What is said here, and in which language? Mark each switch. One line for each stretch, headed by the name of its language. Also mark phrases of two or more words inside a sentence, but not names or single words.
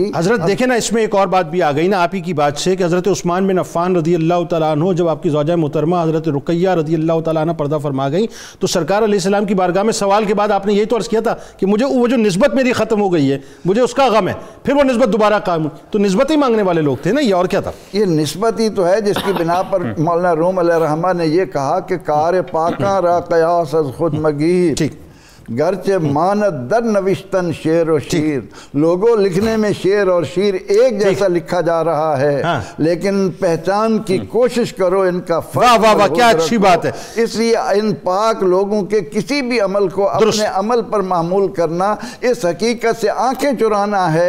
Urdu: حضرت دیکھیں نا، اس میں ایک اور بات بھی آ گئی نا آپ ہی کی بات سے کہ حضرت عثمان بن عفان
Arabic: رضی اللہ تعالیٰ عنہ
Urdu: جب آپ کی زوجہ محترمہ حضرت رقیہ
Arabic: رضی اللہ تعالیٰ عنہ
Urdu: پردہ فرما گئی تو سرکار
Arabic: علیہ السلام
Urdu: کی بارگاہ میں سوال کے بعد آپ نے یہی تو عرض کیا تھا کہ مجھے وہ جو نسبت میری ختم ہو گئی ہے مجھے اس کا غم ہے. پھر وہ نسبت دوبارہ قائم ہوئی. تو نسبت ہی مانگنے والے لوگ تھے نا یہ، اور کیا تھا؟ یہ نسبت ہی تو ہے جس کی بنا پر مولانا روم
Arabic: علیہ الرحمہ
Urdu: نے یہ کہا کہ
Persian: کار پاکاں را قیاس از خود مگیر، گرچہ ماند در نوشتن شعر و شیر.
Urdu: لوگوں لکھنے میں شعر اور شیر ایک جیسا لکھا جا رہا ہے، لیکن پہچان کی کوشش کرو ان کا فرق. واہ کیا اچھی بات ہے. اس لیے ان پاک لوگوں کے کسی بھی عمل کو اپنے عمل پر معمول کرنا اس حقیقت سے آنکھیں چرانا ہے.